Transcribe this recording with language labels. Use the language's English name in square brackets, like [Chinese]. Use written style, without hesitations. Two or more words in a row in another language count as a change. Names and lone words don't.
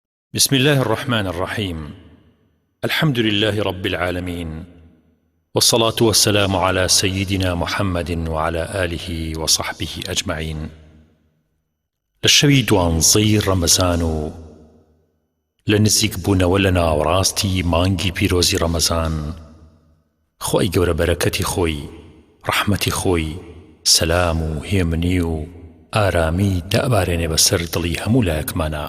[Arabic] بسم الله الرحمن الرحيم. الحمد لله رب العالمين، والصلاة والسلام على سيدنا محمد وعلى آله وصحبه أجمعين. [Central Kurdish] للشوي دوانزەی ڕەمەزان و لە نزیک بوونەوە لە ناوەڕاستی مانگی پیرۆزی ڕەمەزان، خۆی گەورە بەرەکەتی خۆی، ڕەحمەتی خۆی، سەلام و هێمنی و ئارامی دابارێنێ بەسەر دڵی هەموو لایەکمانە.